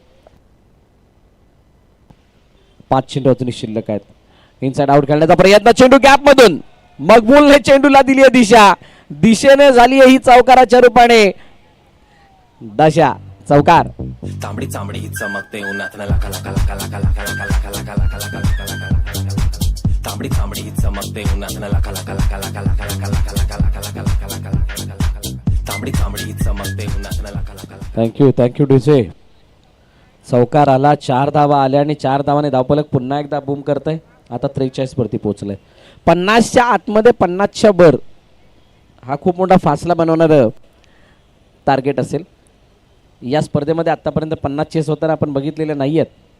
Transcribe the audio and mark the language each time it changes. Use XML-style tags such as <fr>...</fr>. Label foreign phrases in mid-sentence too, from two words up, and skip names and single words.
<mr>5 चेंडू अजूनही शिल्लक आहेत.</mr> <en>inside out</en> <mr>खेळण्याचा प्रयत्न, चेंडू गॅप मधून मकबूलने चेंडूला दिली आहे दिशा. दिशेने झाली आहे ही चौकाराच्या रूपाने दशा. चौकार. तांबडी चांबडी चमकते उन्हात लका लका लका लका लका लका लका लका लका लका लका. तांबडी चांबडी चमकते उन्हात लका लका लका लका लका लका लका लका लका लका लका लका. तांबडी चांबडी चमकते उन्हात लका लका.</mr> <en>Thank you DJ.</en> <mr>चौकार आला, 4 धावा आल्या आणि 4 धावाने धावफलक पुन्हा एकदा बूम करतंय. आता 43 वरती पोहोचलंय. 50च्या आतमध्ये 50च्या वर हा खूप मोठा फासला बनवणारं टार्गेट असेल. या स्पर्धेमध्ये आतापर्यंत 50 चेस होताना आपण बघितलेले नाही आहेत.</mr>